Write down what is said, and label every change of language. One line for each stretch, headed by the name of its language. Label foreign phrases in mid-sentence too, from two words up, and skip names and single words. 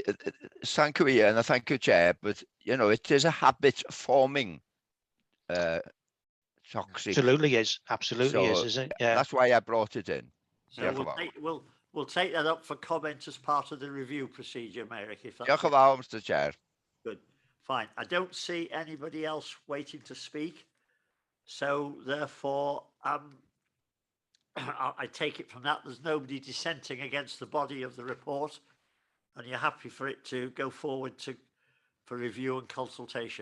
English: Thank you, Ian, and thank you, Chair. But it is a habit forming toxic. Absolutely is. Absolutely So is it? Yeah. that's why I brought it in. So
Welsh: Diolch yn
English: we'll
Welsh: fawr.
English: take, we'll take that up for comment as part of the review procedure, Merrick, if that's
Welsh: Diolch yn fawr,
English: Mr Chair. good. Fine. I don't see anybody else waiting to speak. So therefore, I take it from that, there's nobody dissenting against the body of the report, and you're happy for it to go forward for review and consultation.